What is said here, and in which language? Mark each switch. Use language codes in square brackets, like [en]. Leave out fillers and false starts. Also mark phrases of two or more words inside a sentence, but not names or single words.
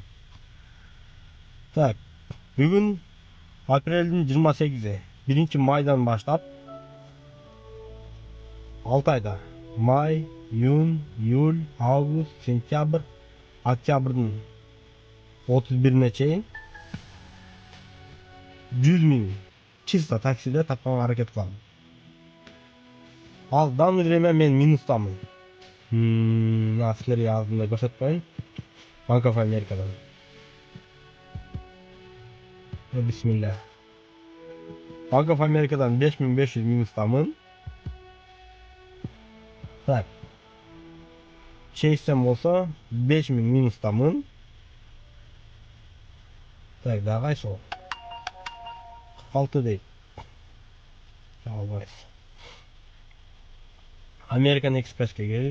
[ky] Так, бүгүн апрелдин 28-и, 1 майдан баштап 6 айда май, июнь, июль, август, сентябрь, октябрдын 31-ине чейин 100 миң чисто таксиде тапканга аракет кылам. Ал [ru] данный время [ky] мен минустамын. Силерге алдында көрсөтүп коеюн. Bank of America'дан. Бисмилля. Bank of America'дан 5500 минустамын. Так. Чейстен болсо 5000 минустамын. Так, дагы сол. 46 дейт. Албайбыз. American Express'ке келик.